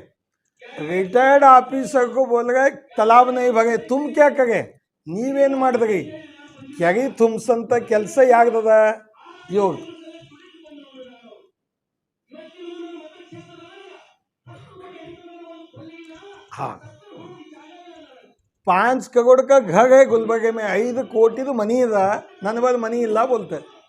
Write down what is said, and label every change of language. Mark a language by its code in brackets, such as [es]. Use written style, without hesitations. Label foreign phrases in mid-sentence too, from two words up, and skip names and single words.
[hi] रिटायर्ड ऑफिसर को बोल रहे तालाब नहीं भगे, तुम क्या करे, [kn] ನೀವೇನು ಮಾಡಿದ್ರಿ, ಕೆರೆ ತುಂಬಿಸಂತ ಕೆಲಸ ಯಾಗ್ದದ ಇವ್ರು. [hi] हाँ, 5 करोड़ का घर है गुलबर्गे में, [kn] 5 ಕೋಟಿದು ಮನಿ ಇದ, ನನ್ನ ಬಳಿ ಮನಿ ಇಲ್ಲ बोलते।